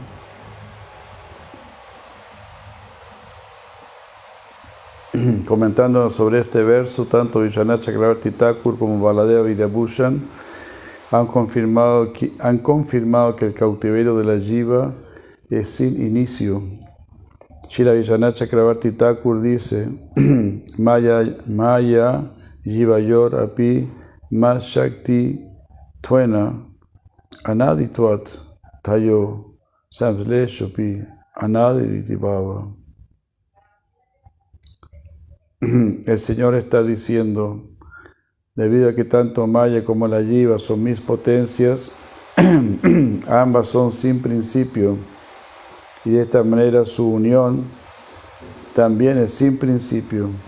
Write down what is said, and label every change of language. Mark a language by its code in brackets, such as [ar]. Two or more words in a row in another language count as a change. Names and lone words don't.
[es] Comentando sobre este verso, tanto Vishwanath Chakravarti Thakur como Baladeva Vidyabhushan han confirmado que el cautiverio de la jiva es sin inicio. Srila Vishwanath Chakravarti Thakur dice: [sa] Maya jivayor api mas shakti tuena anaditvat tayo samsleshopi anadiriti bhava. [es] El Señor está diciendo, debido a que tanto Maya como la jiva son mis potencias, ambas son sin principio, y de esta manera su unión también es sin principio.